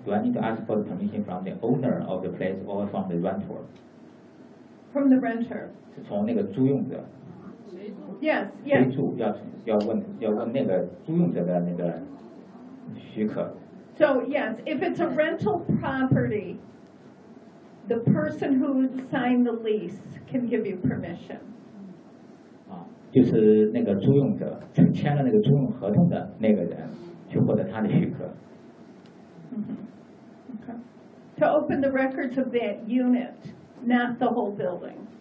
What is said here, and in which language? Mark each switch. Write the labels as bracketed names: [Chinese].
[English] Do I need to ask for the permission from the owner of the place or from the renter? From the renter. [Chinese] 是从那个租用者。 [English] Yes, yes. [Chinese] 租住要问那个租用者的那个许可。 [English] So yes, if it's a rental property, the person who signed the lease can give you permission. [Chinese] 啊，就是那个租用者去签了那个租用合同的那个人，去获得他的许可。 [English] Mm-hmm. Okay. To open the records of that unit, not the whole building.